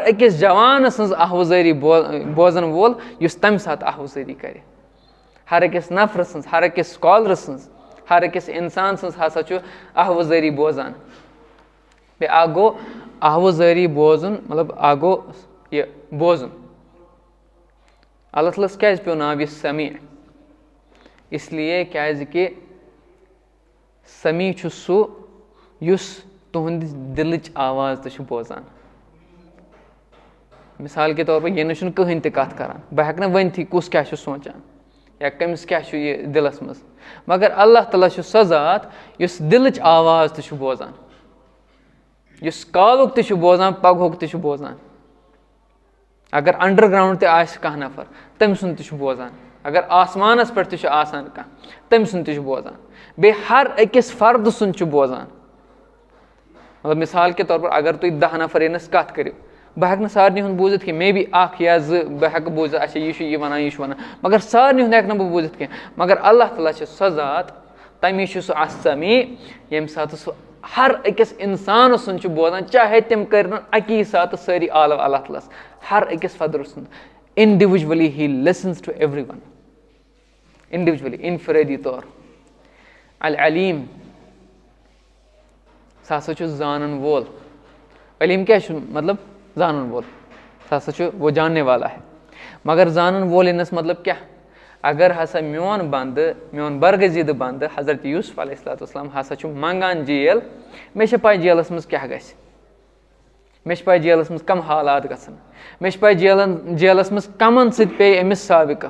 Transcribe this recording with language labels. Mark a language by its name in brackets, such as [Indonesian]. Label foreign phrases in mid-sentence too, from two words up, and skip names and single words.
[Kashmiri] أکِس جوانہٕ سٕنٛز آہوزٲری بوزان وول یُس تَمہِ ساتہٕ آہوزٲری کرِ ہر أکِس نفرٕ سٕنٛز ہر أکِس سکالرٕ سٕنٛز ہر أکِس اِنسان سٕنٛز ہسا چھُ آہوزٲری بوزان بیٚیہِ اکھ گوٚو آہوزٲری بوزُن مطلب اکھ گوٚو یہِ بوزُن اللہ تعالیٰ ہَس کیٛازِ پیوٚو ناو یہِ سمیع اِسلیے کیٛازِ کہِ سمیع چھُ سُہ یُس تُہنٛدِ دِلٕچ آواز تہِ چھُ بوزان [Urdu] مِثال کے طور پر [Kashmiri] یہِ نہٕ چھُنہٕ کٕہٕنۍ تہِ کَتھ کران بہٕ ہٮ۪کہٕ نہٕ ؤنتھٕے کُس کیٛاہ چھُ سونٛچان یا کٔمِس کیٛاہ چھُ یہِ دِلَس منٛز مگر اللہ تعالیٰ چھُ سۄ ذات یُس دِلٕچ آواز تہِ چھُ بوزان یُس کالُک تہِ چھُ بوزان پگہُک تہِ چھُ بوزان اگر انڈر گرٛاوُنٛڈ تہِ آسہِ کانٛہہ نفر تٔمۍ سُنٛد تہِ چھُ بوزان اگر آسمانَس پٮ۪ٹھ تہِ چھُ آسان کانٛہہ تٔمۍ سُنٛد تہِ چھُ بوزان بیٚیہِ ہر أکِس فردٕ سُنٛد چھُ بوزان مطلب [Urdu] مِثال کے طور پر [Kashmiri] اگر تُہۍ 10 نفر ییٚنَس کَتھ کٔرِو بہٕ ہٮ۪کہٕ نہٕ سارنٕے ہُنٛد بوٗزِتھ کینٛہہ [English] may be [Kashmiri] اکھ یا زٕ بہٕ ہٮ۪کہٕ بوٗزِتھ اچھا یہِ چھُ یہِ وَنان یہِ چھُ وَنان مگر سارنٕے ہُنٛد ہٮ۪کہٕ نہٕ بہٕ بوٗزِتھ کینٛہہ مگر اللہ تعالیٰ چھِ سۄ ذات تَمی چھُ سُہ السمیع ییٚمہِ ساتہٕ سُہ ہر أکِس اِنسان سُنٛد چھُ بوزان چاہے تِم کٔرۍ نہٕ اَکی ساتہٕ سٲری عالم اللہ تعالیٰ ہَس ہر أکِس فَدرٕ سُنٛد [English] individually he listens to every one individually [Kashmiri] اِنفرٲدی طور العلیٖم سُہ ہسا چھُ زانن وول علیٖم کیٛاہ چھُ مطلب زانن وول سُہ ہسا چھُ [Urdu] وہ جاننے والا ہے [Kashmiri] مگر زانن وول یِنَس مطلب کیٛاہ اگر ہسا میون بنٛدٕ میون برگٔزیٖدٕ بنٛدٕ حضرت یوٗسف [Arabic] علیہ الصلوۃ والسلام [Kashmiri] ہسا چھُ منٛگان جیل مےٚ چھِ پاے جیلَس منٛز کیٛاہ گژھِ مےٚ چھِ پاے جیلَس منٛز کَم حالات گژھن مےٚ چھِ پاے جیلَس منٛز کَمن سۭتۍ پیٚیہِ أمِس سابقہٕ